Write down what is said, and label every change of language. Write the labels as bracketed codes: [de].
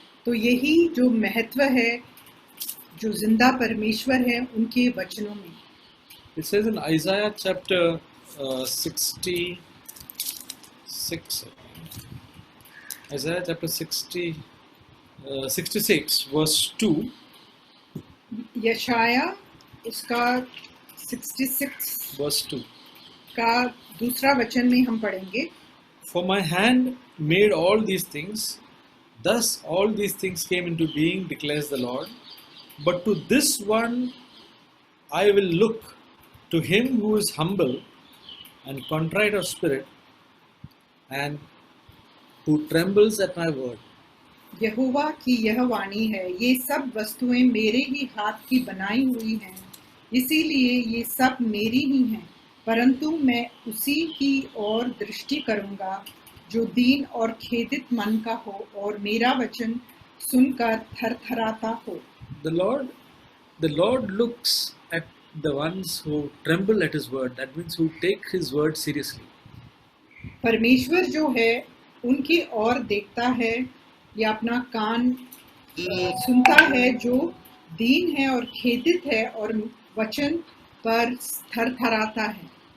[hi] तो यही जो महत्व है जो जिंदा परमेश्वर है उनके वचनों में। [en] It says in Isaiah chapter 66, Isaiah chapter 66 verse 2. [hi] यशाया उसका 66 [en] verse 2. [hi] का दूसरा वचन में हम पढ़ेंगे, [en] For my hand made all these things, thus all these things came into being, declares the Lord. But to this one I will look, to him who is humble and contrite of spirit, and who trembles at my word. [hi] यहोवा की यह वाणी है, ये सब वस्तुएं मेरे ही हाथ की बनाई हुई हैं, इसीलिए ये सब मेरी ही हैं, परंतु मैं उसी की ओर दृष्टि करूंगा जो दीन और खेदित मन का हो और मेरा वचन सुनकर थरथराता हो। [en] The Lord looks at the ones who tremble at His word. That means who take His word seriously. [hi] परमेश्वर जो है उनकी ओर देखता है या अपना कान सुनता है जो दीन है और खेदित है और वचन पर थरथराता है।